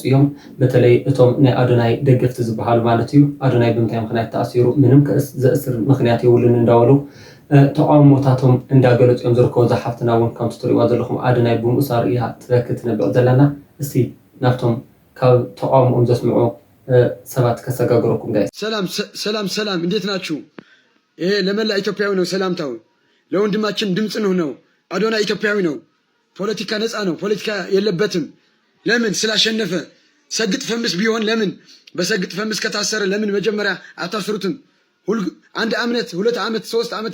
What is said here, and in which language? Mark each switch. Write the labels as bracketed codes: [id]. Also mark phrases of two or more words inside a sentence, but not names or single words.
[ti] እዮም በተለይ እቶም ናይ አዶናይ ደገፍቲ ዝበሃሉ ማለት እዩ አዶናይ ብምንታይ ምክንያት ተኣሲሩ ምንም ከስ ዘእስር ምክንያት የብሉን እንዳበሉ ተቃውሞታቶም እንዳገለጹ እዮም ዝርከቡ ዝሓፍትና እውን ከምቲ ትሪእዋ ዘለኹም አዶናይ ብምእሳሩ እያ ትረክት ነብዕ ዘለና እስቲ ናብቶም ካብ ተቃውሞኦም ዘስምዑ ሰባት ከሰጋግረኩም ጋይስ [am] ሰላም እንዴት ናችሁ ይሄ ለመላ ኢትዮጵያዊ ነው ሰላምታው ለወንድማችን ድምጽ ነው አዶናይ ኢትዮጵያዊ ነው ፖለቲካ ነፃ ነው ፖለቲካ የለበትም ለምን ስላሸነፈ ሰግጥ ፈምስ ቢሆን ለምን በሰግጥ ፈምስ ከታሰረ ለምን መጀመሪያ አታስሩትም ሁሉ አንድ አመት 2 አመት 3 አመት